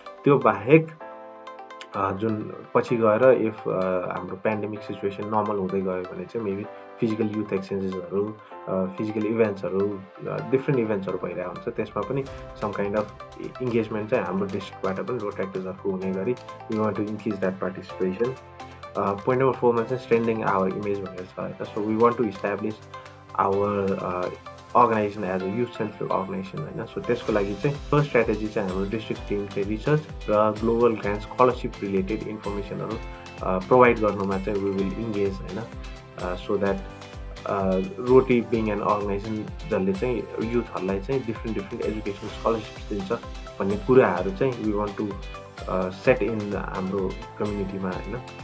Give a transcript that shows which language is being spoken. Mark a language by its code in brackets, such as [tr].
[ne] त्यो बाहेक जुन पछि गएर इफ हाम्रो पेन्डेमिक सिचुएसन नर्मल हुँदै गयो भने चाहिँ maybe physical youth एक्सचेन्जेसहरू, physical इभेन्ट्सहरू, different इभेन्ट्सहरू भइरहेको हुन्छ। त्यसमा पनि सम काइन्ड अफ इङ्गेजमेन्ट चाहिँ हाम्रो डिस्ट्रिक्टबाट पनि रोट्याक्टर्सहरूको हुने गरी [en] We want to increase that participation. [ne] Point number 4 मा चाहिँ [en] strengthening our image [ne] भनेर छ होइन। [en] So we want to establish our organisation as a youth central organisation होइन। [ne] सो त्यसको लागि चाहिँ फर्स्ट स्ट्राटेजी चाहिँ हाम्रो डिस्ट्रिक्ट टिमले रिसर्च र global grant scholarship related इन्फर्मेसनहरू provide गर्नुमा चाहिँ [en] we will engage [ne] होइन। So that roti being an organisation जसले चाहिँ युथहरूलाई चाहिँ डिफ्रेन्ट एजुकेसन स्कलरसिप्स दिन्छ भन्ने कुराहरू चाहिँ [en] we want to set in [ne] हाम्रो कम्युनिटीमा होइन।